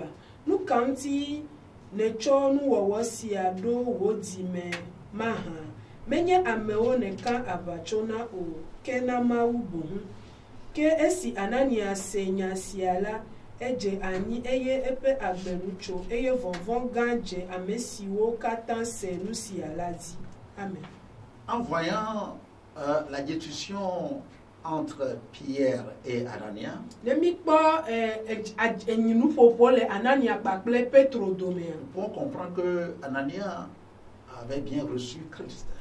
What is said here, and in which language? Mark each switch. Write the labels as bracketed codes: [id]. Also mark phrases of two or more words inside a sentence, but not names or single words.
[ee] Nu ka ŋuti nètsɔ nuwɔwɔ sia ɖo wò dzime mahã? Menye amewo nèka aʋatso na o, ke na Mawu boŋ. Ke esi Anania se nya sia la, edze anyi eye eƒe agbenu tso eye vɔvɔ̃ gã dze ame siwo katã se nu sia la dzi. Amen. [fr] En voyant la discussion entre Pierre et Anania, nous pouvons comprendre que Anania avait bien reçu Christ.